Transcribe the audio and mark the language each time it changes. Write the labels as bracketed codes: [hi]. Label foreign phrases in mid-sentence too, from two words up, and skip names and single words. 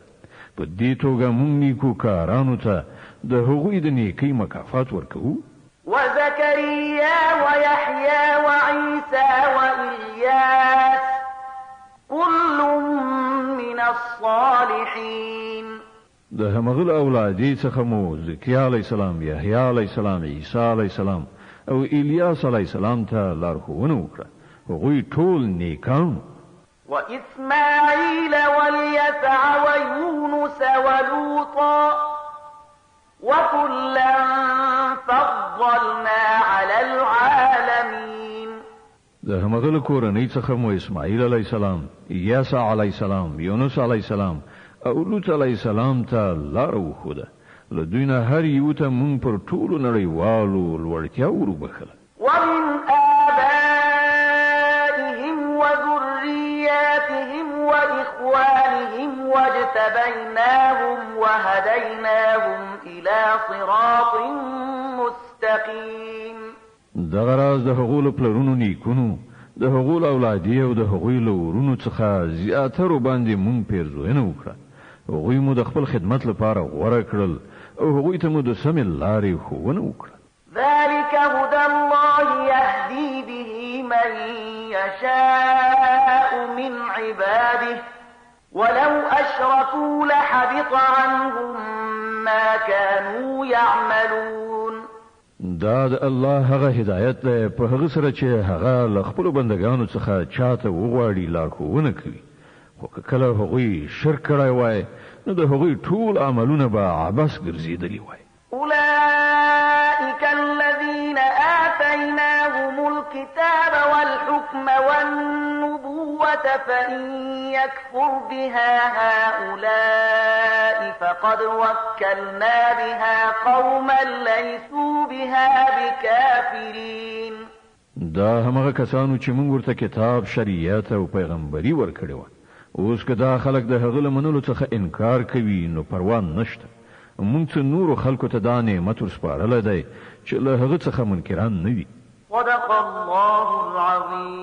[ps] په دې توګه مونږ نیکو کارانو ته د هغوی د نیکۍ مکافات ورکوو. [ar] وزكريا ويحيى وعيسى وإلياس كل من الصالحين. [ps] د همغه اولادې څخه مو زکریا علیه السلام، یحیی علیه السلام، عیسی علیه السلام او الیاس علیه السلام ته لارښوونه وکړه. هغوی ټول نیکان. [ar] وإسماعيل واليسع ويونس ولوطا وكلا فضلنا على العالمين. [ps] د همغه کورنۍ څخه مو اسماعیل علیه السلام، یسع علیه السلام، یونس علیه السلام او لوط علیه السلام ته لار وښوده. له دوی نه هر یو ته مونږ پر ټولو نړیوالو لوړتیا وروبخله. [ar] ومن آبائهم وذرياتهم وإخوانهم واجتبيناهم وهديناهم إلى صراط مستقيم. [ps] دغه راز د هغو له پلرونو نیکونو، د هغو له اولادې او د هغوی له ورونو څخه زیاترو باندې مونږ پیرزوینه وکړه. هغوی مو د خپل خدمت لپاره غوره کړل او هغوی ته مو د سمې لارې ښوونه وکړه. [ar] ذلك هدى الله يهدي به من يشاء من عباده ولو أشركوا لحبط عنهم ما كانوا يعملون. [ps] دا د الله هغه هدایت دی په هغه سره چې هغه له خپلو بندګانو څخه چاته وغواړي لارښوونه کوي، خو که کله هغوی شرک کړی وای نو د هغوی ټول عملونه به عبث ګرځېدلي وای. [ar] أولئك الذين آتيناهم الكتاب والحكم والنبوة فإن يكفر بها هؤلاء فقد وكلنا بها قوما ليسوا بها بكافرين. [ps] دا همغه کسانو چې موږ ورته کتاب، شریعت او پیغمبري ورکړي وو. اوس که دا خلک د هغه له منلو څخه انکار کوي نو پروا نشته. مونږ څه نورو خلکو ته دا نعمت ورسپارلی دی چې له هغه څخه منکران نه وي. [ar] صدق الله العظیم.